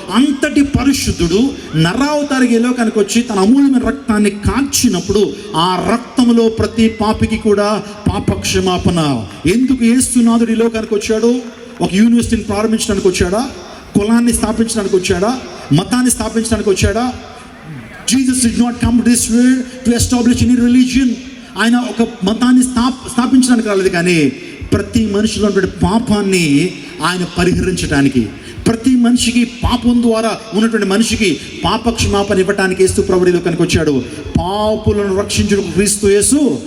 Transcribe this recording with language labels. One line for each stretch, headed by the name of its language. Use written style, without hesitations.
Telugu: అంతటి పరిశుద్ధుడు నరావతారికి ఈ లోకానికి వచ్చి తన అమూల్యమైన రక్తాన్ని కాల్చినప్పుడు ఆ రక్తంలో ప్రతి పాపికి కూడా పాపక్షమాపణ. ఎందుకు యేసునాథుడు ఈ లోకానికి వచ్చాడు? ఒక యూనివర్సిటీని ప్రారంభించడానికి వచ్చాడా? కులాన్ని స్థాపించడానికి వచ్చాడా? మతాన్ని స్థాపించడానికి వచ్చాడా?
English: Jesus did not come to this world to establish any religion.
Telugu: ఆయన ఒక మతాన్ని స్థాపించడానికి రాలేదు, కానీ ప్రతి మనిషిలో ఉన్నటువంటి పాపాన్ని ఆయన పరిహరించడానికి, ప్రతి మనిషికి పాపం ద్వారా ఉన్నటువంటి మనిషికి పాపక్షమాపణ ఇవ్వటానికి యేసు ప్రభువు లోకానికి వచ్చాడు. పాపులను రక్షించుటకు క్రీస్తు యేసు